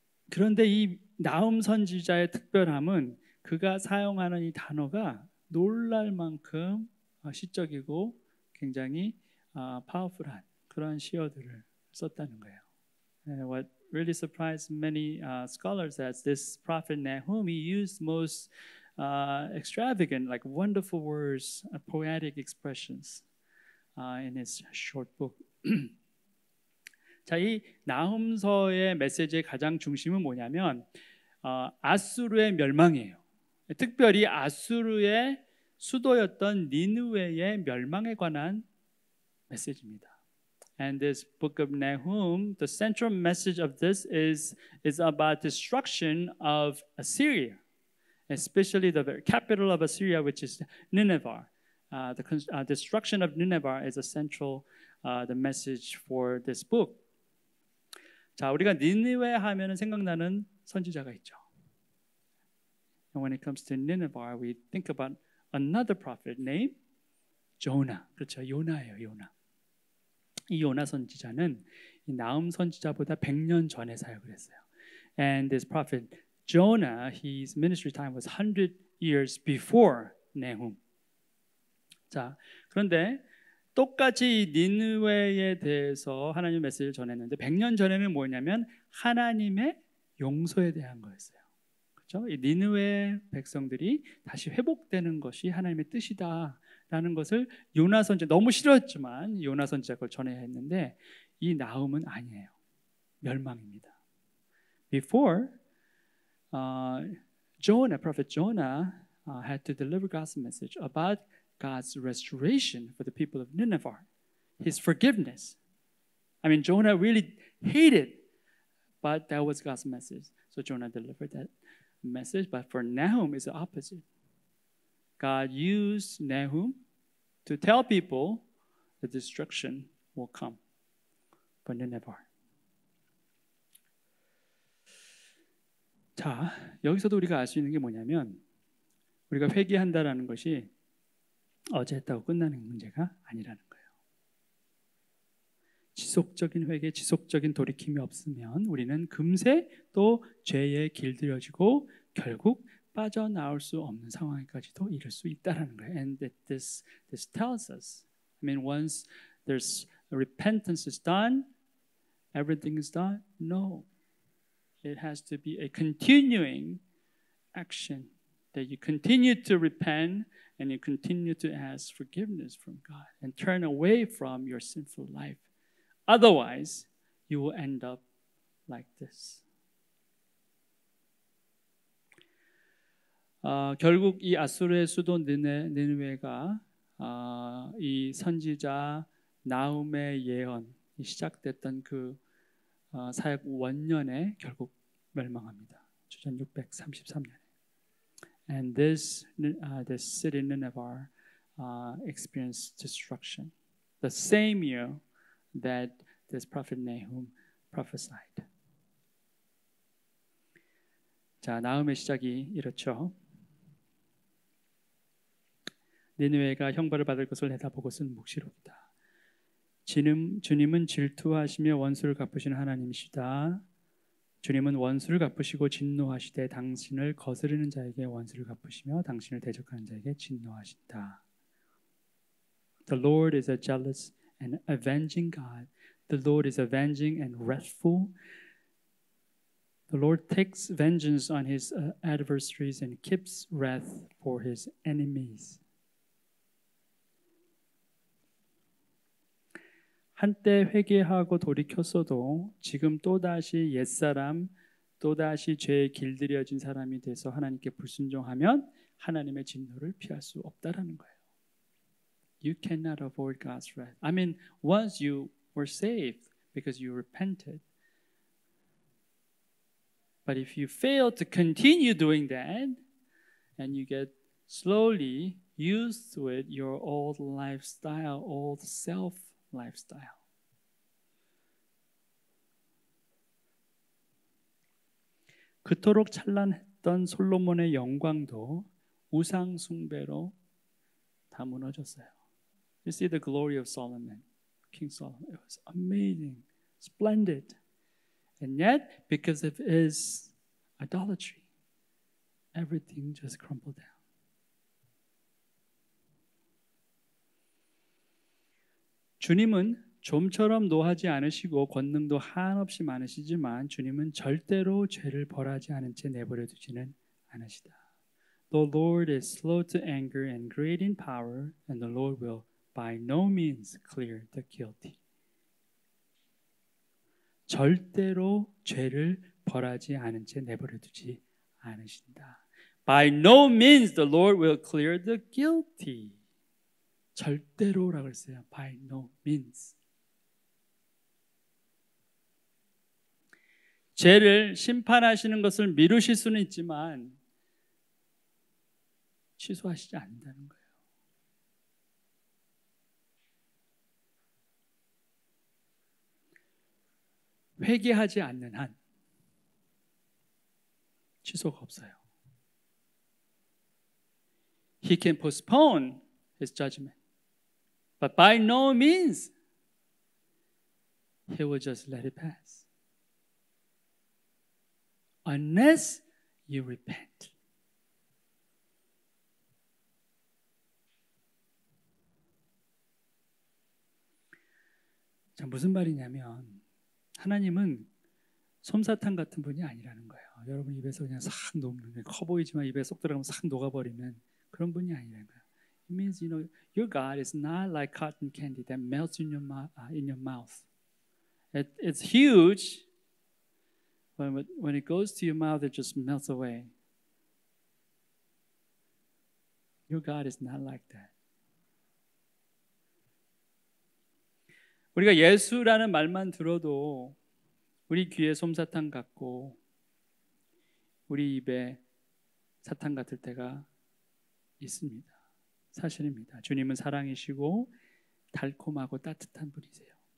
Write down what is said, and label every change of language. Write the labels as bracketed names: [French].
[Korean] 그런데 이 나훔 선지자의 특별함은 그가 사용하는 이 단어가 놀랄 만큼 시적이고 굉장히 파워풀한 그런 시어들을 썼다는 거예요. [English] What really surprised many scholars as this prophet Nahum, he used most extravagant, like wonderful words, poetic expressions in his short book. [Korean] 자, 이 나훔서의 메시지의 가장 중심은 뭐냐면 아수르의 멸망이에요. 특별히 아수르의 수도였던 니느웨의 멸망에 관한 메시지입니다. [English] And this book of Nahum, the central message of this is about destruction of Assyria, especially the capital of Assyria, which is Nineveh. The destruction of Nineveh is a central the message for this book. [Korean] 자, 우리가 니느웨 하면은 생각나는 선지자가 있죠. [English] And when it comes to Nineveh, we think about another prophet named Jonah. [Korean] 그렇죠, 요나예요, 요나. 이 요나 선지자는 이 나훔 선지자보다 100년 전에 사역을 했어요. [English] And this prophet Jonah, his ministry time was 100 years before Nahum. [Korean] 자, 그런데 똑같이 이 니느웨에 대해서 하나님 메시지를 전했는데 100년 전에는 뭐냐면 하나님의 용서에 대한 거였어요. 그렇죠? 이 니느웨 백성들이 다시 회복되는 것이 하나님의 뜻이다라는 것을 요나 선지자 너무 싫었지만 요나 선지자가 그걸 전해야 했는데 이 나훔은 아니에요. 멸망입니다. [English] Before Jonah, prophet Jonah had to deliver God's message about God's restoration for the people of Nineveh, His forgiveness. I mean, Jonah really hated, but that was God's message. So Jonah delivered that message. But for Nahum, it's the opposite. God used Nahum to tell people the destruction will come for Nineveh. [Korean] 자, 여기서도 우리가 알 수 있는 게 뭐냐면 우리가 회개한다라는 것이 어제 했다고 끝나는 문제가 아니라는 거예요. 지속적인 회개, 지속적인 돌이킴이 없으면 우리는 금세 또 죄에 길들여지고 결국 빠져나올 수 없는 상황까지도 이를 수 있다라는 거예요. [English] And that this tells us, I mean, once there's repentance is done, everything is done. No, it has to be a continuing action that you continue to repent and you continue to ask forgiveness from God and turn away from your sinful life. Otherwise, you will end up like this. [Korean] 결국 이 아수르의 수도 니느웨가 이 선지자 나훔의 예언이 시작됐던 그 사역 원년에 결국 멸망합니다. 주전 633년에. [English] And this city Nineveh experienced destruction the same year that this prophet Nahum prophesied. [Korean] 자, 나훔의 시작이 이렇죠. 니느웨가 형벌을 받을 것을 내다보고 쓴 묵시록이다. 주님은 질투하시며 원수를 갚으시는 하나님이시다. 주님은 원수를 갚으시고 진노하시되 당신을 거스르는 자에게 원수를 갚으시며 당신을 대적하는 자에게 진노하신다. [English] The Lord is a jealous and avenging God. The Lord is avenging and wrathful. The Lord takes vengeance on his adversaries and keeps wrath for his enemies. [Korean] 한때 회개하고 돌이켰어도 지금 또다시 옛사람, 또다시 죄에 길들여진 사람이 돼서 하나님께 불순종하면 하나님의 진노를 피할 수 없다라는 거예요. [English] You cannot avoid God's wrath. I mean, once you were saved because you repented. But if you fail to continue doing that and you get slowly used to it your old lifestyle, old self lifestyle. [Korean] 그토록 찬란했던 솔로몬의 영광도 우상 숭배로 다 무너졌어요. [English] You see the glory of Solomon, King Solomon. It was amazing, splendid. And yet, because of his idolatry, everything just crumbled down. [Korean] 주님은 좀처럼 노하지 않으시고 권능도 한없이 많으시지만 주님은 절대로 죄를 벌하지 않은 채 내버려 두지는 않으시다. [English] The Lord is slow to anger and great in power, and the Lord will by no means clear the guilty. [Korean] 절대로 죄를 벌하지 않은 채 내버려 두지 않으신다. [English] By no means the Lord will clear the guilty. [Korean] 절대로라고 했어요. [English] By no means. [Korean] 죄를 심판하시는 것을 미루실 수는 있지만 취소하시지 않는다는 거예요. 회개하지 않는 한 취소가 없어요. [English] He can postpone his judgment, but by no means he will just let it pass. Unless you repent. [Korean] 자, 무슨 말이냐면 하나님은 솜사탕 같은 분이 아니라는 거예요. 여러분 입에서 그냥 싹 녹는, 커 보이지만 입에 쏙 들어가면 싹 녹아버리는 그런 분이 아니라는 거예요. [English] It means, you know, your God is not like cotton candy that melts in your mouth. It's huge. When it goes to your mouth, it just melts away. Your God is not like that. [Korean] 우리가 예수라는 말만 들어도 우리 귀에 솜사탕 같고 우리 입에 사탕 같을 때가 있습니다. 사실입니다. 주님은 사랑이시고 달콤하고 따뜻한 분이세요.